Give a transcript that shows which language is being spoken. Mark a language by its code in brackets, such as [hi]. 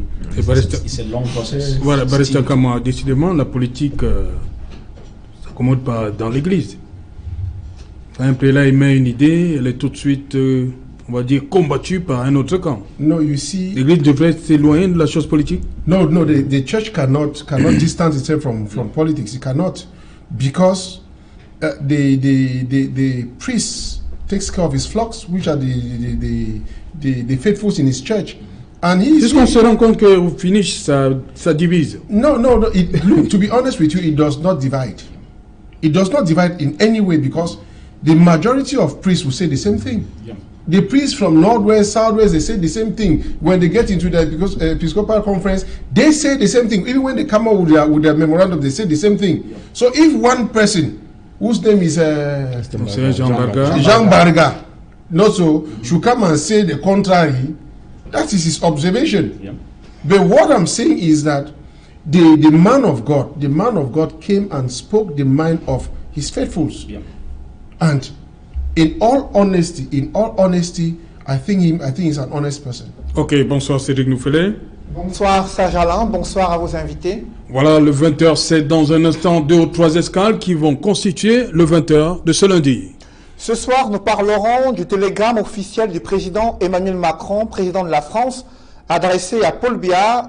[fr] C'est un long processus. Voilà, Barista Kama, décidément, la politique, ça ne commode pas dans l'église. Un prélat émet une idée, elle est tout de suite, on va dire, combattue par un autre camp. [en] No, you see. [fr] L'église devrait s'éloigner de la chose politique. [en] No, the church cannot distance itself from politics. It cannot, because the priest takes care of his flocks, which are the faithful in his church, and [fr] Puisqu'on se rend compte qu'au finish, ça divise. [en] No. Look, to be honest with you, it does not divide. It does not divide in any way, because the majority of priests will say the same thing. Yeah. The priests from Northwest, Southwest, they say the same thing. When they get into the Episcopal Conference, they say the same thing. Even when they come out with their memorandum, they say the same thing. Yeah. So if one person, whose name is Jean Barga, not so, should come and say the contrary, that is his observation. Yeah. But what I'm saying is that the man of God came and spoke the mind of his faithfuls. Yeah. And in all honesty, I think he's an honest person. [fr] Ok, bonsoir Cédric Noufelet. Bonsoir Serge Alain, bonsoir à vos invités. Voilà, le 20h, c'est dans un instant 2 ou 3 escales qui vont constituer le 20h de ce lundi. Ce soir, nous parlerons du télégramme officiel du président Emmanuel Macron, président de la France, adressé à Paul Biya.